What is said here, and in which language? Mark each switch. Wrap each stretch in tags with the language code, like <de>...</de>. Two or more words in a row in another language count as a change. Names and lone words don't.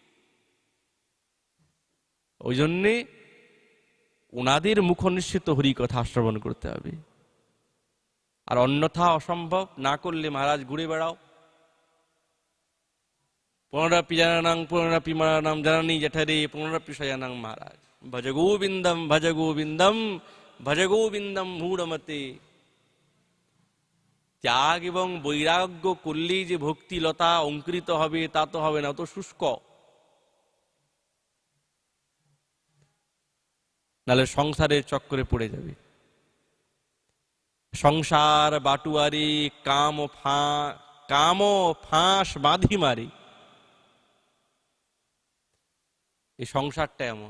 <bn>ওই জন্যে ওনাদের মুখনিঃসৃত হরিকথা শ্রবণ করতে হবে, আর অন্যথা অসম্ভব। না করলে মহারাজ ঘুরে বেড়াও,</bn> <sa>पुनरपि जननं पुनरपि मरणं जननी जठरे पुनरपि शयनं महाराज भज गोविन्दं भज गोविन्दं भज गोविन्दं मूढमते।</sa> <bn>ত্যাগ এবং বৈরাগ্য করলেই যে ভক্তিলতা অঙ্কুরিত হবে তা তো হবে না, তো শুষ্ক। নাহলে সংসারের চক্করে পড়ে যাবে। সংসার বাটুয়ারি কাম ফাঁস বাঁধি মারি, এই সংসারটা এমন।</bn>